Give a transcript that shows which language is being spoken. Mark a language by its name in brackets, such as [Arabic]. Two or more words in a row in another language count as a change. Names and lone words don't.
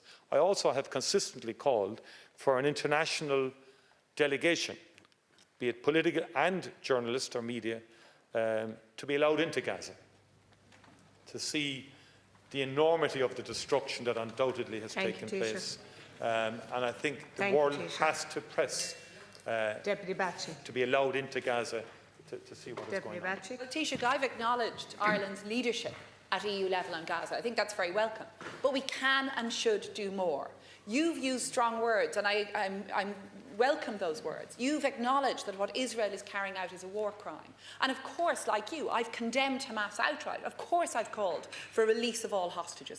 [English] I also have consistently called for an international delegation, be it political and journalists or media, to be allowed into Gaza, to see the enormity of the destruction that undoubtedly has taken place. And I think the world has to press Deputy Bacik. to be allowed into Gaza to see what is going on. Bacik. Well, Taoiseach, I've acknowledged Ireland's leadership at EU level on Gaza. I think that's very welcome. But we can and should do more. You've used strong words, and I welcome those words. You've acknowledged that what Israel is carrying out is a war crime. And of course, like you, I've condemned Hamas outright. Of course I've called for release of all hostages.